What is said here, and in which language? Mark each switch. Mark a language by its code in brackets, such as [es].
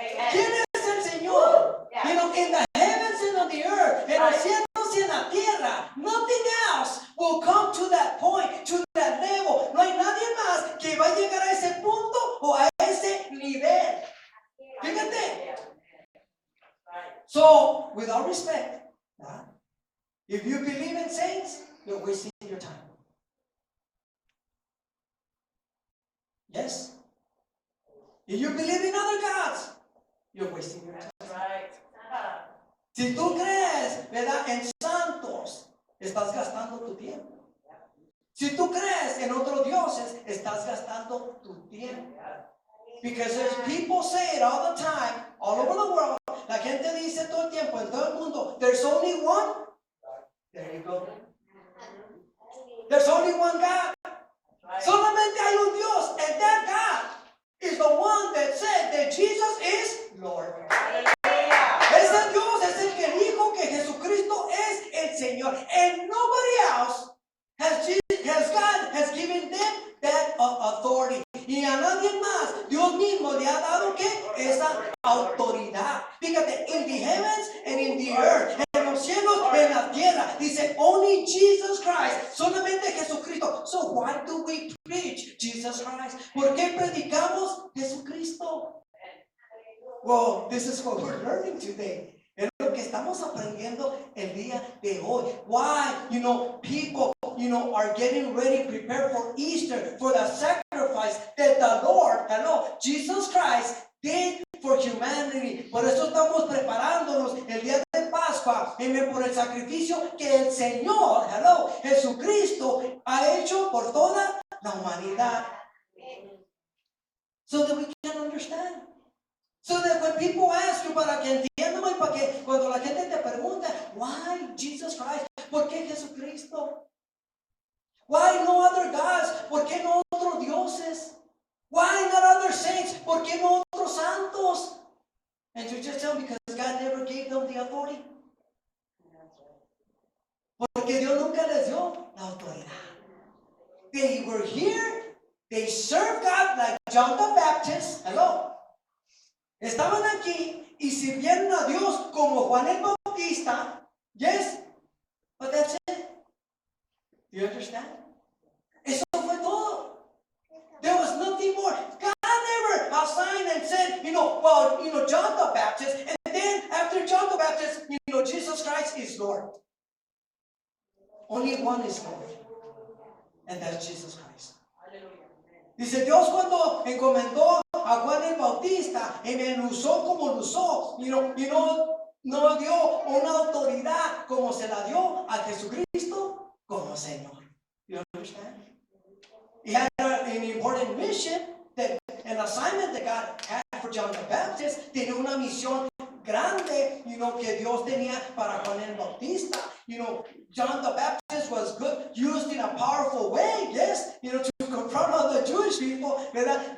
[es] ¿Quién es el Señor? [en] In the heavens and on the earth, [es] en los cielos y en la tierra, [en] nothing else will come to that point, to that level. [es] No hay nadie más que va a llegar a ese punto o a ese nivel. Fíjate. [en] So, with all respect, if you believe in saints, you're wasting your time. Yes? If you believe in other gods, you're wasting your time. That's right. [es] Si tú crees, ¿verdad?, en santos, estás gastando tu tiempo. Si tú crees en otros dioses, estás gastando tu tiempo. [en] Because there's people say it all the time, all over the world. [es] La gente dice todo el tiempo, en todo el mundo, [en] there's only one. There you go. There's only one God. [es] Solamente hay un Dios, [en] and that God is the one that said that Jesus is Lord. [es] Ese Dios es el que dijo que Jesucristo es el Señor, [en] and nobody else God has given them that authority. [es] Y a nadie más, Dios mismo le ha dado ¿qué? Esa autoridad. Fíjate, [en] in the heavens and in the earth, [es] en los cielos, en la tierra, dice [en] only Jesus Christ, [es] solamente Jesucristo. [en] So why do we preach Jesus Christ? [es] ¿Por qué predicamos Jesucristo? [en] Well, this is what we're learning today. [es] Es lo que estamos aprendiendo el día de hoy. [en] Why, people, are getting ready, prepared for Easter, for the sacrifice that the Lord, Jesus Christ did for humanity. [es] Por eso estamos preparándonos el día de Pascua, por el sacrificio que el Señor, Jesucristo, ha hecho por toda la humanidad. [en] So that we can understand. So that when people ask you, [es] para que entiendan, y para que cuando la gente te pregunta, [en] why Jesus Christ? [es] ¿Por qué Jesucristo? [en] Why no other gods? [es] ¿Por qué no otros dioses? [en] Why not other saints? [es] ¿Por qué no otros santos? [en] And you just tell them because God never gave them the authority. [es] Porque Dios nunca les dio la autoridad. [en] They were here, they served God like John the Baptist. Hello. [es] Estaban aquí y sirvieron a Dios como Juan el Bautista. [en] Yes, but that's it. Do you understand? [es] Eso fue todo. [en] There was nothing more. God never assigned and said, John the Baptist, and then after John the Baptist, Jesus Christ is Lord. Only one is Lord, and that's Jesus Christ. [es] Dice Dios cuando encomendó a Juan el Bautista y me lo usó como lo usó, y no dio una autoridad como se la dio a Jesucristo como Señor. [en] You understand? He had an important mission, an assignment that God had for John the Baptist. [es] Tiene una misión grande, que Dios tenía para Juan el Bautista. [en] John the Baptist was good, used in a powerful way, yes, to confront all the Jewish people, ¿verdad?